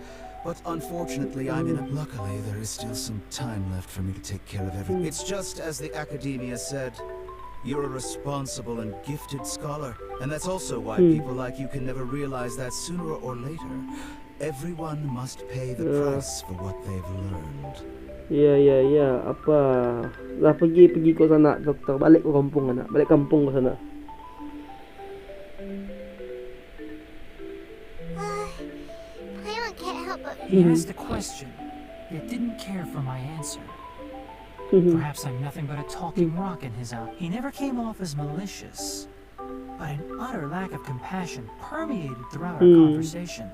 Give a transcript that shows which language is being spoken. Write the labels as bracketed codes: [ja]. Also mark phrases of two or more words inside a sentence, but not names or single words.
[en] But unfortunately, Luckily, there is still some time left for me to take care of everything. It's just as the Academia said. You're a responsible and gifted scholar. And that's also why people like you can never realize that sooner or later, everyone must pay the price for what they've learned. [ms] Ya. Apa? Lah pergi ko sana, dokter. Balik ko kampung anak. Balik kampung ko sana. [en] Paimon can't help but... He asked a question, yet didn't care for my answer. Perhaps I'm nothing but a talking rock in his eye. He never came off as malicious, but an utter lack of compassion permeated throughout our conversation.